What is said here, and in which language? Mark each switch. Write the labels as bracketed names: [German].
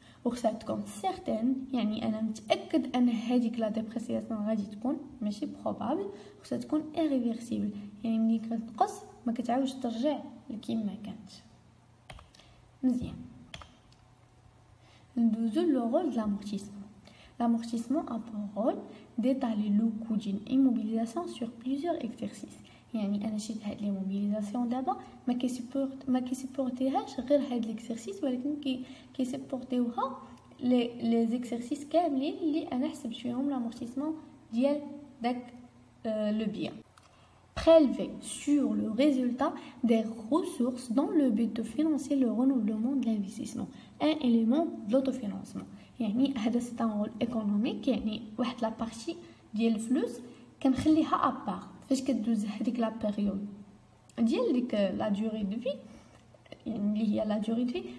[Arabic] وخصها تكون سيرتين، يعني انا متاكد ان هذيك لا ديبريسياسيون غادي تكون ماشي بروبابل. خصها تكون ايريفيرسيبل، يعني ملي كتنقص ما كتعاودش ترجع لكيما كانت. مزيان ندوزو لو رول د l'amortissement. [French] L'amortissement a pour rôle d'étaler le coût d'une immobilisation sur plusieurs exercices. [Arabic] يعني انا شيت هاد ليموبيليزاسيون دابا ما كيسيبورتيهاش غير هاد ليكزرسيس، ولكن كيسيبورتيوها لي زيكزرسيس كاملين اللي انا حسبت فيهم l'amortissement ديال داك لو بيان. [French] Prélever sur le résultat des ressources dans le but de financer le renouvellement de l'investissement. Un élément de l'autofinancement. [Arabic] يعني هذا سي ان رول ايكونوميك، يعني واحد لا بارتي ديال الفلوس كنخليها ابار فاش كدوز هذيك لا بيريود ديال ديك لا دوري دو في، يعني اللي هي لا دوري دو في.